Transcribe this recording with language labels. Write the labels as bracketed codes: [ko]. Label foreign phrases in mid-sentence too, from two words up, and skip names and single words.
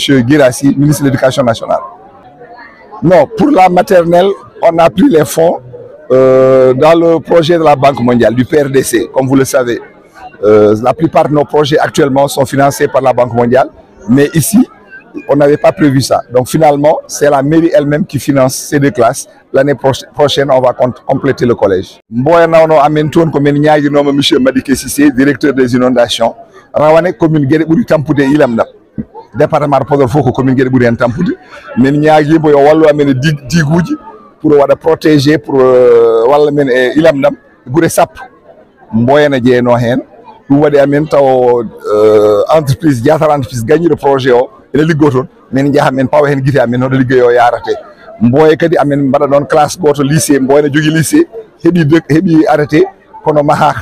[fr] Guirassi, ministre de l'Éducation nationale. Non, pour la maternelle, on a pris les fonds dans le projet de la Banque mondiale, du PRDC, comme vous le savez. La plupart de nos projets actuellement sont financés par la Banque mondiale, mais ici, on n'avait pas prévu ça. Donc finalement, c'est la mairie elle-même qui finance ces 2 classes. L'année prochaine, on va compléter le collège. [ff] Mboye nawno amen toon ko men ñaaginoma [fr] monsieur Madické Cissé, directeur des inondations. [ff] Rawane commune Guédé ɓuri tampude ilam ɗam. [fr] Département de Podor [ff] fof ko commune Guédé ɓuri hen tampude. Men ñaaguimo yo wallu amen diguuji pour waɗa protéger pour walla men e ilam ɗam guure sappo. Mboye ne jeeyno hen. Ɗum waɗi amen taw entreprise Diatar entreprise gagni [fr] le projet [ff] o ene liggo toon min jaha men pawa hen guite amen hoɗo ligguey o yarate. Mboye kadi amen mbaɗa ɗon classe goto lycée, Mboye ne jogui lycée heeɓi arrêté kono mahaka.